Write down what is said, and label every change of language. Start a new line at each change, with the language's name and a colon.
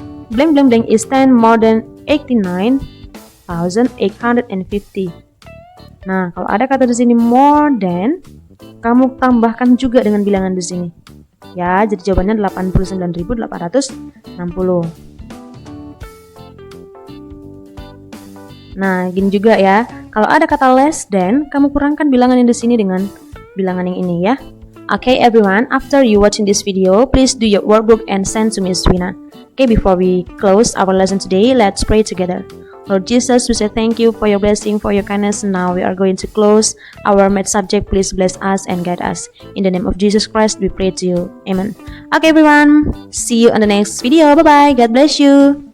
English: Blank blank blank is 10 more than 89,850.
Indonesian: Nah, kalau ada kata di sini more than, kamu tambahkan juga dengan bilangan di sini. Ya, jadi jawabannya 89.860. Nah, gini juga ya. Kalau ada kata less than, kamu kurangkan bilangan yang di sini dengan bilangan yang ini ya.
English: Okay everyone, after you watching this video, please do your workbook and send to Miss Wina. Okay, before we close our lesson today, let's pray together. Lord Jesus, we say thank you for your blessing, for your kindness. Now we are going to close our math subject. Please bless us and guide us. In the name of Jesus Christ, we pray to you. Amen. Okay everyone, see you on the next video. Bye-bye. God bless you.